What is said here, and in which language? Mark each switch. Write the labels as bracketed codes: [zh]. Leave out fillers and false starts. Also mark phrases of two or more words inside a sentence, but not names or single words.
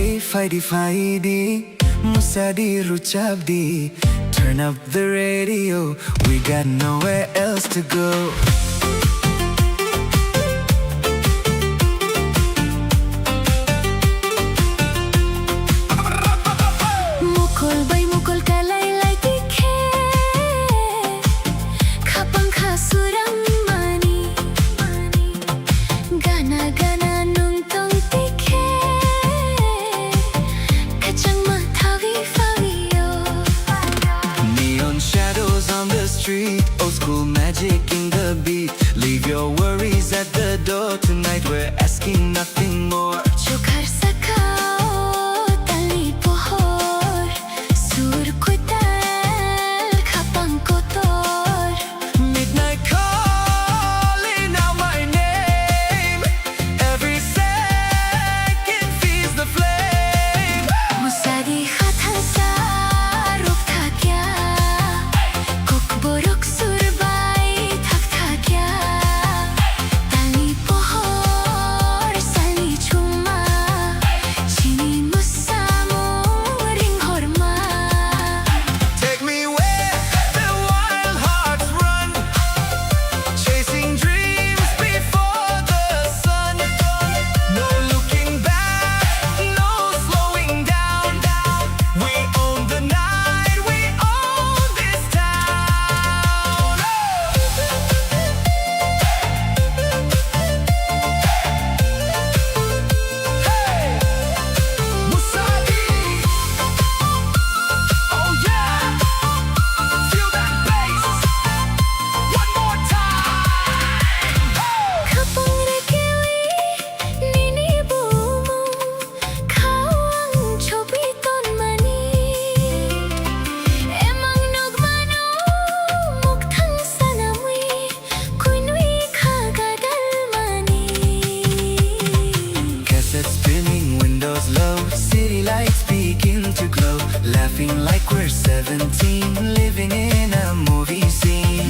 [trp] Fighty Musadi Ruchabdi. [en] Turn up the radio, we got nowhere else to go. [trp] Mukul bay mukul kalay lay tikhe Khapang khasuram mani Gana gana nung tong tikhe Kachang mathawi fawiyo [en] Neon shadows on the street, old school magic in the beat. Leave your worries at the door, tonight we're asking nothing more. [trp] Chukar sakao tali pohor Sur kutal khapang kotor [en] Midnight calling out my name. Every second feeds the flame. [trp] Musadi khatan sa ruk thakya Kok borok surbay thak thakya Tali pohor sali chuma Chini musamo ring horma [en] Take me where the wild hearts run, chasing dreams before the sun. No looking back, no slowing down. We own the night, we own this town. Hey, Musadi. Oh yeah, feel that bass. One more time. [trp] Khapang rekewi nini bumu Khawang chobi ton mani Emang nugmano mukthang sanamwi Kunwi khagadal mani [en] Cassette spinning, windows low, city lights begin to glow. Laughing like we're 17, living in a movie scene.